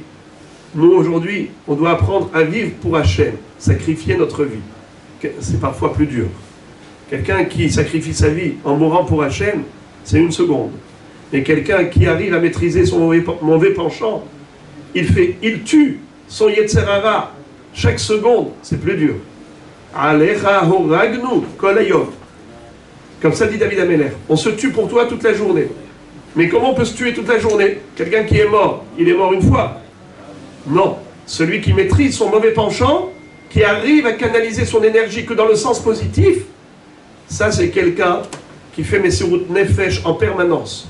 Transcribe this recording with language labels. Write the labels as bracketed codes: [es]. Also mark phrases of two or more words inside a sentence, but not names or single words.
[fr] Nous, aujourd'hui, on doit apprendre à vivre pour Hachem, sacrifier notre vie. C'est parfois plus dur. Quelqu'un qui sacrifie sa vie en mourant pour Hachem, c'est une seconde. Mais quelqu'un qui arrive à maîtriser son mauvais penchant, il tue son [he] יצר הרע [fr] chaque seconde, c'est plus dur. [he] עליך הורגנו כל היום. [fr] Comme ça dit David Améler. On se tue pour toi toute la journée. Mais comment on peut se tuer toute la journée? Quelqu'un qui est mort, il est mort une fois? Non. Celui qui maîtrise son mauvais penchant, qui arrive à canaliser son énergie que dans le sens positif, ça c'est quelqu'un qui fait [he] מסירות נפש [fr] en permanence.